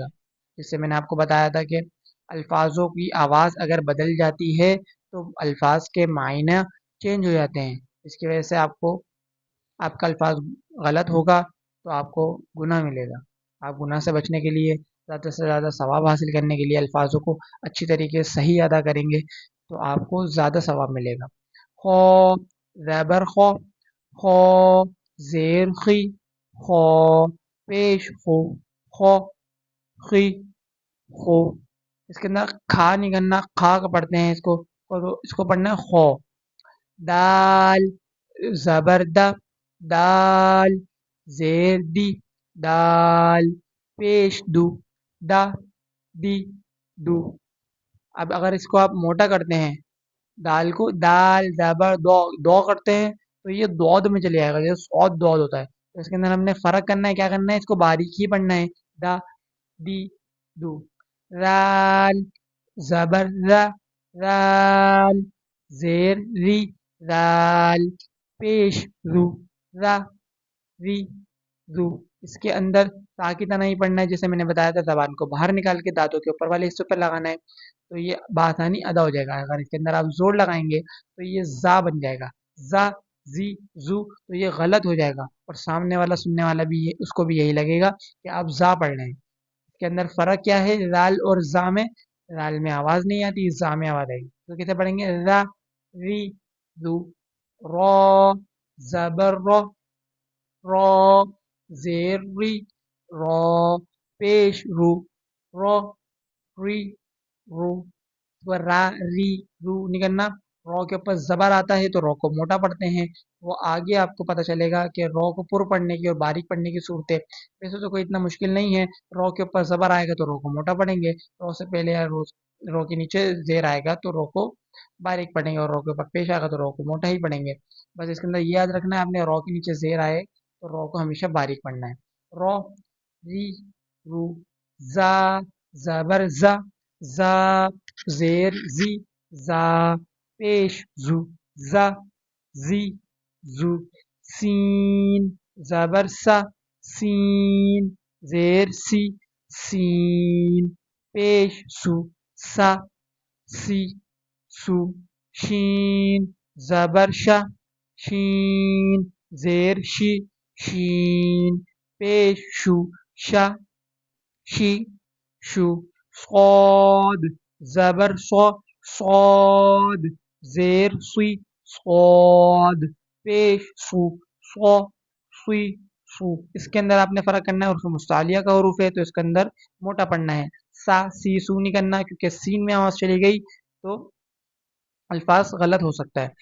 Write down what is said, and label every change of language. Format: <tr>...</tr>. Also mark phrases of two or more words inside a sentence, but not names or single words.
<ur>جس سے میں نے آپ کو بتایا تھا کہ الفاظوں کی آواز اگر بدل جاتی ہے تو الفاظ کے معنی چینج ہو جاتے ہیں. اس کی وجہ سے آپ کا الفاظ غلط ہوگا تو آپ کو گناہ ملے گا. آپ گناہ سے بچنے کے لیے، زیادہ سے زیادہ ثواب حاصل کرنے کے لیے الفاظوں کو اچھی طریقے سے صحیح ادا کریں گے تو آپ کو زیادہ ثواب ملے گا. خو زبر خو، خو زیر خی، خو پیش خو، خو خی خو. اس کے اندر کھا نہیں کرنا، کھا کا پڑھتے ہیں اس کو، اور اس کو پڑھنا ہے خو. دال زبر دا، دال زیر دی، دال پیش دو، دا دی دو. اب اگر اس کو آپ موٹا کرتے ہیں، دال کو دال زبر دو دو کرتے ہیں تو یہ دود میں چلے جائے گا، جیسے سعود دود ہوتا ہے. تو اس کے اندر ہم نے فرق کرنا ہے، کیا کرنا ہے، اس کو باریک ہی پڑھنا ہے. دا دی دو. رال زبر را، رال زیر ری، رال پیش رو، را ری رو. اس کے اندر تا کی طرح ہی پڑھنا ہے جیسے میں نے بتایا تھا. زبان کو باہر نکال کے دانتوں کے اوپر والے حصے پر لگانا ہے تو یہ بآسانی ادا ہو جائے گا. اگر اس کے اندر آپ زور لگائیں گے تو یہ زا بن جائے گا، زا زی زو، تو یہ غلط ہو جائے گا اور سامنے والا سننے والا بھی اس کو بھی یہی لگے گا کہ آپ زا پڑھ رہے ہیں. اس کے اندر فرق کیا ہے رال اور زا میں؟ رال میں آواز نہیں آتی، زا میں آواز آئے گی. تو کیسے پڑھیں گے، را ری رو. رو زبر رو، رو زیر ری، رو پیش رو، رو ری رو. را ری رو نہیں کرنا. رو کے اوپر زبر آتا ہے تو رو کو موٹا پڑھتے ہیں. وہ آگے آپ کو پتہ چلے گا کہ رو کو پر پڑھنے کی اور باریک پڑھنے کی صورتیں. ویسے تو کوئی اتنا مشکل نہیں ہے. رو کے اوپر زبر آئے گا تو رو کو موٹا پڑھیں گے، رو سے پہلے رو کے نیچے زیر آئے گا تو رو کو باریک پڑھیں گے، اور رو کے اوپر پیش آئے گا تو رو کو موٹا ہی پڑھیں گے. بس اس کے اندر یہ یاد رکھنا ہے آپ نے، رو کے نیچے زیر آئے تو رو کو ہمیشہ باریک پڑھنا ہے. رو ری رو. زا زبر زا، زا زیر زی، زا پیش زو، زا زی زو. سین زبر سا، سین زیر سی، سین پیش سو، سا سی سو. شین زبر شا، شین زیر شی، شین پیش شو، شا شی شو. صاد زبر سو صاد، زیر سوئی صاد، پیش سو سو سوئی سو. اس کے اندر آپ نے فرق کرنا ہے، حروف مستعلیہ کا حروف ہے تو اس کے اندر موٹا پڑھنا ہے. سا سی سو نہیں کرنا کیونکہ سین میں آواز چلی گئی تو الفاظ غلط ہو سکتا ہے.</ur>